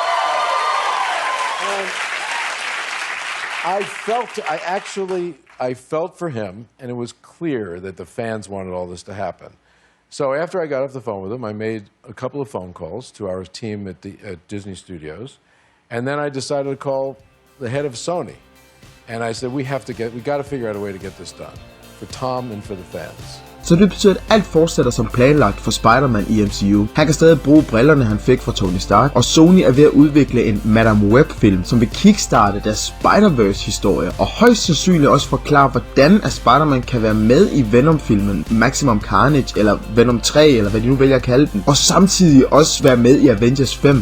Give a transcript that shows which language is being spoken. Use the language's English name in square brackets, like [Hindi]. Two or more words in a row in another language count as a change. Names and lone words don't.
[English] And I felt for him, and it was clear that the fans wanted all this to happen. So after I got off the phone with him, I made a couple of phone calls to our team at Disney Studios, and then I decided to call the head of Sony, and I said, we got to figure out a way to get this done for Tom and for the fans. [Danish] Så det betyder, at alt fortsætter som planlagt for Spider-Man i MCU. Han kan stadig bruge brillerne, han fik fra Tony Stark, og Sony er ved at udvikle en Madame Web-film, som vil kickstarte deres Spider-Verse-historie, og højst sandsynligt også forklare, hvordan at Spider-Man kan være med i Venom-filmen Maximum Carnage, eller Venom 3, eller hvad de nu vælger at kalde den, og samtidig også være med i Avengers 5.